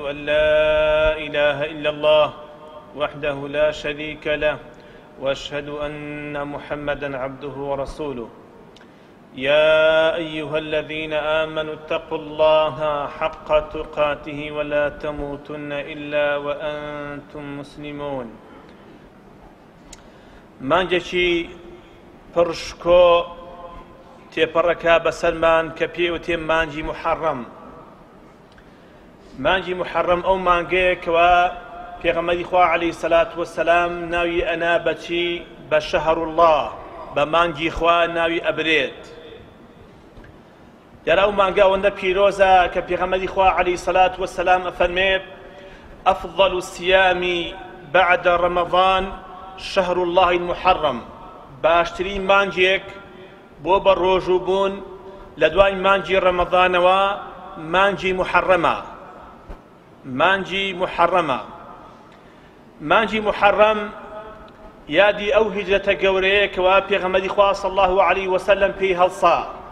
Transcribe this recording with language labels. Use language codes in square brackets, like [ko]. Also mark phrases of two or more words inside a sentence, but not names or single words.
[ar] أن لا إله إلا الله وحده لا شريك له وأشهد أن محمدا عبده ورسوله يا أيها الذين آمنوا اتقوا الله حق تقاته ولا تموتن إلا وأنتم مسلمون [ckb] مانجشي پرشکۆ تێپەڕەکە بەسەرمان کە پێوتێ مانجی محەڕەم. مانجی محەڕەم ئەو مانگەیەکەوە پێغەمبەری خوا [ar] عەلەیهی سەلات وەسەلام [ckb] ناوی ئەنا بەچی بە [ar] شەهر الله [ckb] بە مانگی خوا ناوی ئەبرێت. دیارە ئەو مانگە ئەوەندە پیرۆزە کە پێغەمبەری خوا [ar] عەلەیهی سەلات وەسەلام [ckb] ئەفەرمێت [ar] ئەفضەل الصیام بعد رمضان شهر الله المحرم. [ckb] باشترین مانجێک بۆ بە ڕۆژوو بوون لە دوای مانجی ڕەمەضانەوە مانجی محەڕەمە. مانجی محەڕەمە. مانجی محەڕەم یادی ئەو هیجرەتە گەورەیەکەوە پێغەمبەری خوا [ar] صلی الله عەلەیهی وسەلەم [ckb] پێی هەڵسا.